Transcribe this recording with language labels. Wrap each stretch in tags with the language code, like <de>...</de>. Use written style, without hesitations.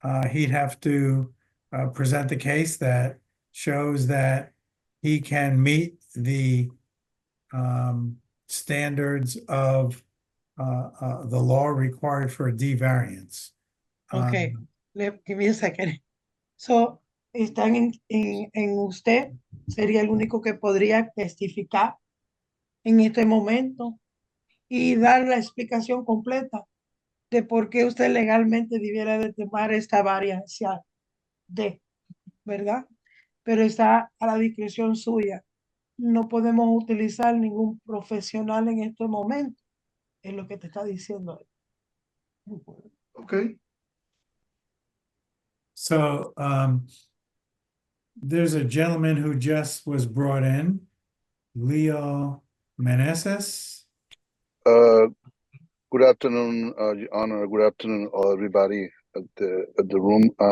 <en>He'd have to present the case that shows that he can meet the standards of the law required for a D variance. okay. Give me a second.</en> <es>So, están en usted, sería el único que podría testificar en este momento y dar la explicación completa de por qué usted legalmente debiera de tomar esta variancia de, ¿verdad? Pero está a la discreción suya. No podemos utilizar ningún profesional en este momento, es lo que te está diciendo.</es> <en>Okay. So there's a gentleman who just was brought in, Leo Meneses. Good afternoon, Your Honor. Good afternoon, everybody at the room.</en>